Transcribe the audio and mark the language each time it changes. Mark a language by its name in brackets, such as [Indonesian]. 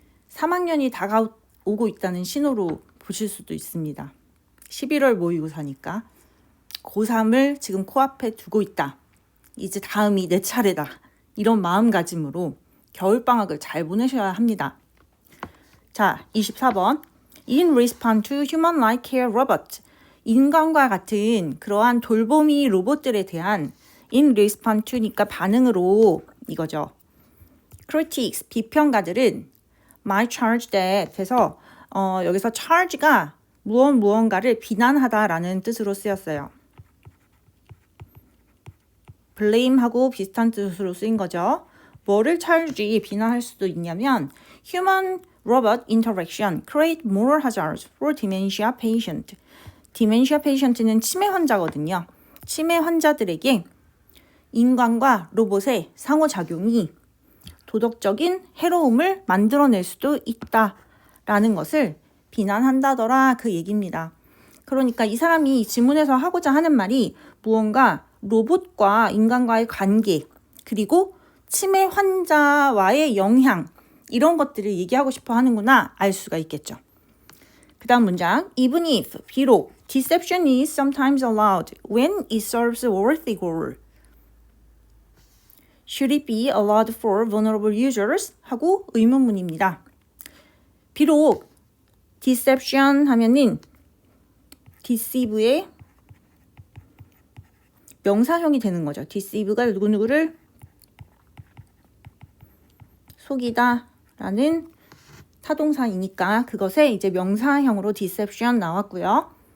[Korean] 3학년이 다가오고 있다는 신호로 보실 수도 있습니다. 11월 모의고사니까. 고3을 지금 코앞에 두고 있다. 이제 다음이 내 차례다. 이런 마음가짐으로 겨울방학을 잘 보내셔야 합니다. 자, 24번. [English] In response to human-like care robot. [Korean] 인간과 같은 그러한 돌보미 로봇들에 대한 [English] in response to [Korean] 니까 반응으로 이거죠. critics, 비평가들은 [English] might charge that [Korean] 해서 여기서 charge가 무언가를 비난하다라는 뜻으로 쓰였어요. blame하고 비슷한 뜻으로 쓰인 거죠. 뭐를 charge, 비난할 수도 있냐면 [English] human-robot interaction create more hazards for dementia patient. [Korean] 디멘시아 페이션트는 치매 환자거든요. 치매 환자들에게 인간과 로봇의 상호작용이 도덕적인 해로움을 만들어낼 수도 있다라는 것을 비난한다더라 그 얘기입니다. 그러니까 이 사람이 지문에서 하고자 하는 말이 무언가 로봇과 인간과의 관계 그리고 치매 환자와의 영향 이런 것들을 얘기하고 싶어 하는구나 알 수가 있겠죠. 그 다음 문장 [English] Even if, 비록 Deception is sometimes allowed when it serves a worthy goal. Should it be allowed for vulnerable users? [Korean] 하고 의문문입니다. 비록 deception 하면은 deceive의 명사형이 되는 거죠. deceive가 누구누구를 속이다 라는 타동사이니까 그것에 이제 명사형으로 deception 나왔고요.